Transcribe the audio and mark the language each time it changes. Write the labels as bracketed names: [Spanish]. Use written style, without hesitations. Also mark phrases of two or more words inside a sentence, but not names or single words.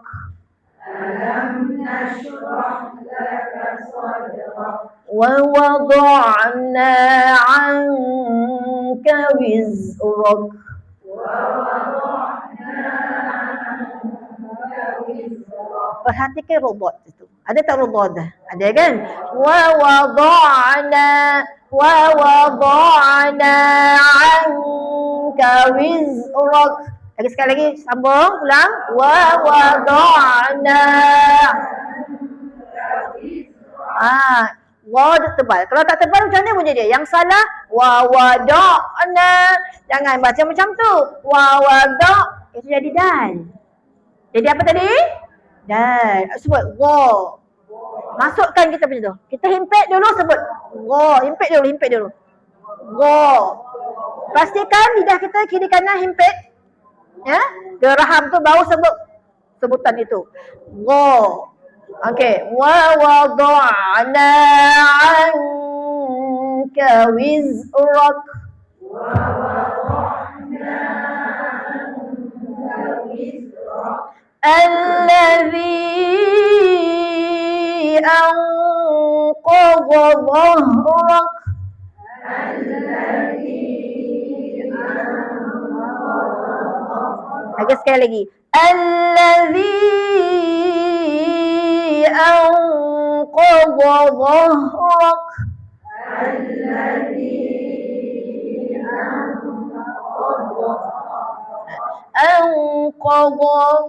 [Arabic] ألم نشرح لك صدرك. ووضعنا عنك وزرك. [Malay] Perhatikan robot itu. Ada tak robot dah? Ada kan? [Arabic] ووضعنا عنك وزرك. [Malay] Lagi sekali lagi, sambung, ulang. [Arabic] ووضعنا. [Malay] Wad tebal. Kalau tak tebal macam mana bunyi dia? Yang salah, [Arabic] ووضعنا. [Malay] Jangan baca macam tu. [Arabic] ووضع', [Malay] itu jadi dal. Jadi apa tadi? Dal. Sebut wa. Masukkan kita punya tu. Kita himpit dulu sebut wa. Himpit dulu. Wa. Pastikan lidah kita kiri kanan himpit. Ya, geraham tu baru sebut sebutan itu. [Arabic] Wa. [Malay] Okey, [Arabic] ووضعنا عنك وزرك. ووضعنا عنك وزرك. الذي أنقض ظهرك. [Malay] Lagi sekali lagi. [Arabic] الذي أنقض ظهرك. Anqadha.